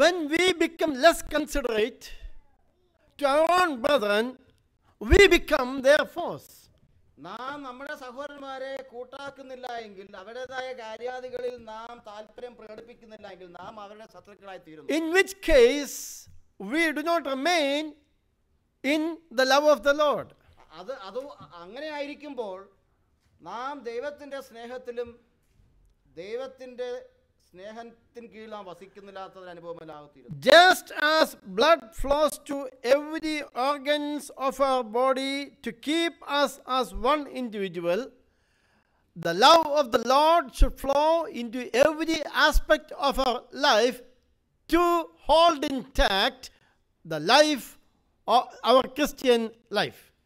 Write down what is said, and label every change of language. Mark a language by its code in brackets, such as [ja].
[en] When we become less considerate to our own brethren, we become their foes. [ml] നാം നമ്മുടെ സഹോദരന്മാരെ കൂട്ടാക്കുന്നില്ല എങ്കിൽ, അവരുടേതായ കാര്യാദികളിൽ നാം താല്പര്യം പ്രകടിപ്പിക്കുന്നില്ല എങ്കിൽ, നാം അവരുടെ ശത്രുക്കളായി തീരുന്നു. [en] In which case, we do not remain in the love of the Lord. [ml] അത് അങ്ങനെ ആയിരിക്കുമ്പോൾ നാം ദൈവത്തിൻ്റെ സ്നേഹത്തിലും ദൈവത്തിൻ്റെ സ്നേഹത്തിന് കീഴിൽ നാം വസിക്കുന്നില്ലാത്തതിന് അനുഭവമില്ലാത്തീരുന്നു. [en] Just as blood flows to every organs of our body to keep us as one individual, the love of the Lord should flow into every aspect of our life to hold intact the life of our Christian life.